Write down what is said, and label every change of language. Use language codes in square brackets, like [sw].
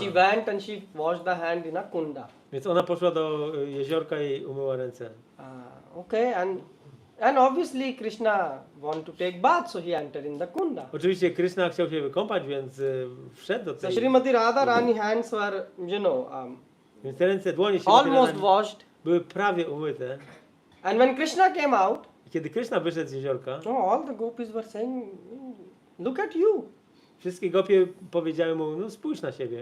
[en] she went and she washed the hand in a kunda. [pl] Więc ona poszła do jeziorka i umyła ręce. [en] Okay, and obviously Krishna want to take bath, so he entered in the kunda. [pl] Oczywiście Krishna chciał się wykąpać, więc wszedł do [en] So [pl] tej... [en] Srimati Radharani hands were, [pl] Więc te ręce, dłonie się [en] almost washed. [pl] były prawie umyte. [en] And when Krishna came out, [pl] I kiedy Krishna wyszedł z jeziorka, [en] all the gopis were saying, look at you. [pl] wszystkie gopie powiedziały mu, no spójrz na siebie.